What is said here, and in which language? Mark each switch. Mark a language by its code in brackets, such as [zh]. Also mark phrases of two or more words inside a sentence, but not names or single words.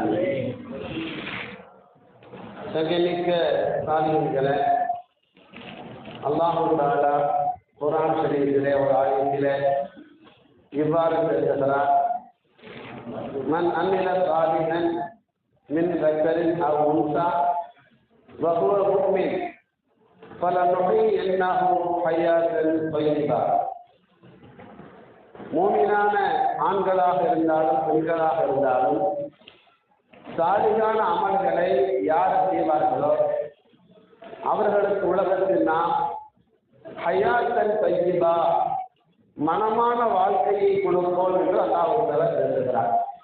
[ta] சகமிக்க சாலிஹீன்களே, அல்லாஹ் தஆலா குர்ஆன் ஷரீஃபிலே ஒரு ஆயத்திலே இவ்வாறு பேசுகிறார்: [ar] من عمل صالحا من ذكرٍ أو أنثى وهو مؤمن فلنحيينه حياة طيبة. [ta] மூமினான ஆண்களாக இருந்தாலும் பெண்களாக இருந்தாலும் சாலிகான அமல்களை யார் செய்வார்களோ அவர்களுக்கு உலகத்தில் நாம் [ar] حياة طيبة, [ta] மனமான வாழ்க்கையை கொடுப்போம் என்று அல்லாஹ் தஆலா பேசுகிறார்.